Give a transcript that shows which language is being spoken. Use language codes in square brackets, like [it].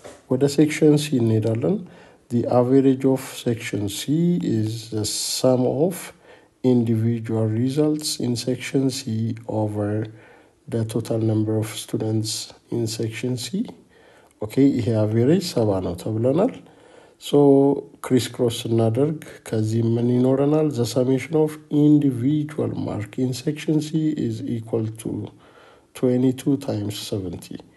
[am] ወደ section C እንሄዳለን. [en] The average of section C is the sum of individual results in section C over the total number of students in section C. [am] Okay, ይሄ average 70 ነው ተብለናል. So crisscross እናደርግ ከዚህ ምን ይኖረናል? [en] The summation of individual mark in section C is equal to 22 times 70.